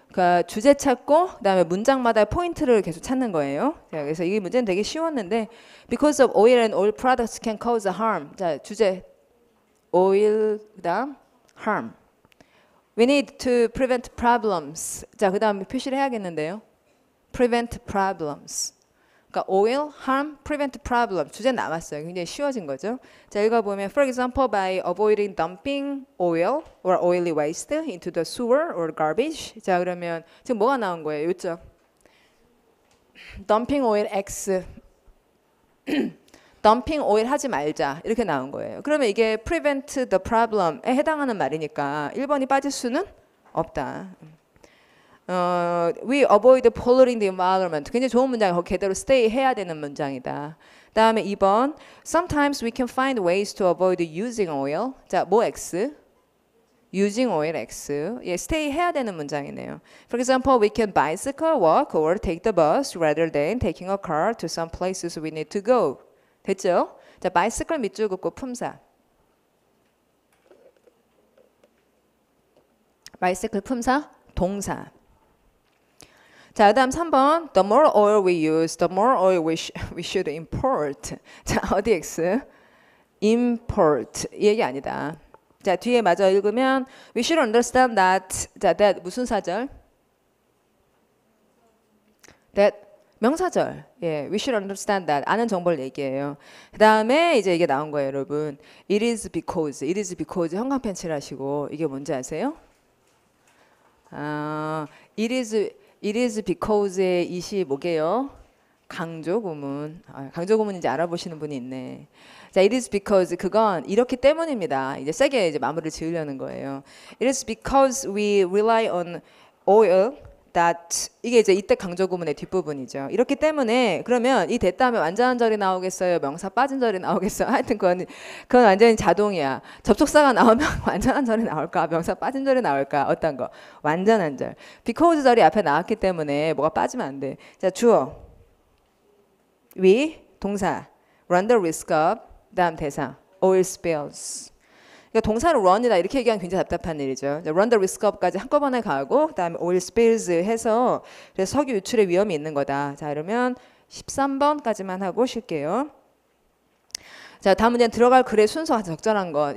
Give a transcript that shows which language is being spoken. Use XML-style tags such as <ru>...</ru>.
<ko>그러니까 주제 찾고 그다음에 문장마다 포인트를 계속 찾는 거예요. 자, 그래서 이 문제는 되게 쉬웠는데</ko> <en>because of oil and oil products can cause harm.</en> <ko>자, 주제 oil 그다음 harm.</ko> <en>We need to prevent problems.</en> <ko>자, 그다음에 표시를 해야겠는데요.</ko> <en>prevent problems.</en> <ko>그러니까</ko> <en>oil, harm, prevent problem.</en> <ko>주제 남았어요. 굉장히 쉬워진 거죠. 자, 읽어보면</ko> <en>for example by avoiding dumping oil or oily waste into the sewer or garbage.</en> <ko>자, 그러면 지금 뭐가 나온 거예요? 요점.</ko> <en>dumping oil X.</en> <ko>dumping oil 하지 말자. 이렇게 나온 거예요. 그러면 이게</ko> <en>prevent the problem</en> <ko>에 해당하는 말이니까 1번이 빠질 수는 없다.</ko> <en>We avoid polluting the environment.</en> <ko>굉장히 좋은 문장이고 그대로 stay 해야 되는 문장이다. 다음에 2번.</ko> <en>Sometimes we can find ways to avoid using oil.</en> <ko>자, 뭐</ko> <en>X? Using oil X.</en> <ko>예, stay 해야 되는 문장이네요.</ko> <en>For example, we can bicycle, walk, or take the bus rather than taking a car to some places we need to go.</en> <ko>됐죠? 자, bicycle 밑줄 긋고 품사. bicycle 품사, 동사. 자, 그다음 3번.</ko> <en>The more oil we use, the more oil we should import.</en> <ko>자, 어디 X? import. 이 얘기 아니다. 자, 뒤에 마저 읽으면</ko> <en>we should understand that.</en> <ko>자, that 무슨 사절? that 명사절. 예,</ko> <en>we should understand that.</en> <ko>아는 정보를 얘기해요. 그다음에 이제 이게 나온 거예요, 여러분.</ko> <en>It is because. It is because</en> <ko>형광펜 칠하시고 이게 뭔지 아세요? It is because의 이시 뭐게요? 강조 구문. 강조 구문인지 알아보시는 분이 있네. 자,</ko> <en>it is because</en> <ko>그건 이렇기 때문입니다. 이제 세게 이제 마무리를 지으려는 거예요.</ko> <en>It is because we rely on oil that</en> <ko>이게 이제 이때 강조 구문의 뒷부분이죠. 이렇기 때문에 그러면 이 됐다면 완전한 절이 나오겠어요? 명사 빠진 절이 나오겠어요? 하여튼 그건 완전히 자동이야. 접속사가 나오면 완전한 절이 나올까? 명사 빠진 절이 나올까? 어떤 거? 완전한 절. because 절이 앞에 나왔기 때문에 뭐가 빠지면 안 돼. 자, 주어. we 동사.</ko> <en>run the risk of</en> <ko>다음 대사.</ko> <en>oil spills.</en> <ko>그러니까 동사를 run이다 이렇게 얘기하면 굉장히 답답한 일이죠.</ko> <en>run the risk of</en> <ko>까지 한꺼번에 가고 그다음에 oil spills 해서 그래서 석유 유출의 위험이 있는 거다. 자, 그러면 13번까지만 하고 쉴게요. 자, 다음 문제는 들어갈 글의 순서 적절한 것.</ko>